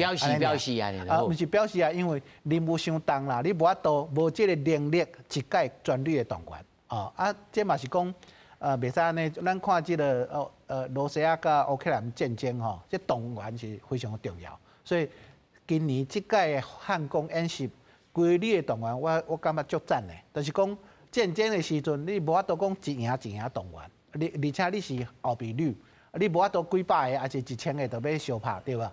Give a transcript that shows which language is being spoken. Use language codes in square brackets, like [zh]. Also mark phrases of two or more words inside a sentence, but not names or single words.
[nan] 表示毋是表示因为任务伤重啦，你无法度无即个能力一概全力的动员这嘛是讲袂使安尼，咱看即个罗西亚甲乌克兰战争这动员是非常重要，所以今年即届的汉光演习，规律的动员我感觉足赞的，就是讲战争的时阵你无法度讲一营动员，而且你是后备旅。你无法度几百个，还是1000个，就要相拍，对吧？